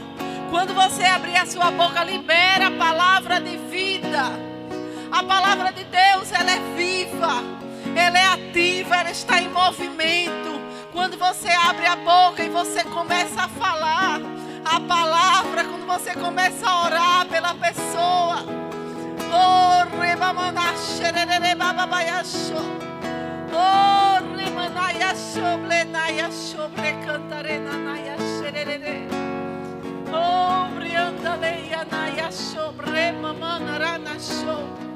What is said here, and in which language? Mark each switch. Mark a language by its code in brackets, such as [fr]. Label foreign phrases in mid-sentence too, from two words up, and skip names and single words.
[pt] Quando você abrir a sua boca, libera a palavra de vida. A palavra de Deus, ela é viva, ela é ativa, ela está em movimento. Quando você abre a boca e você começa a falar a palavra, quando você começa a orar pela pessoa. Oh, rebamanasherere bababayasho. Oh, remanayasho, blenayasho, brecantarenanayasherere. Oh, briandaleia nayasho, bremamanaranasho.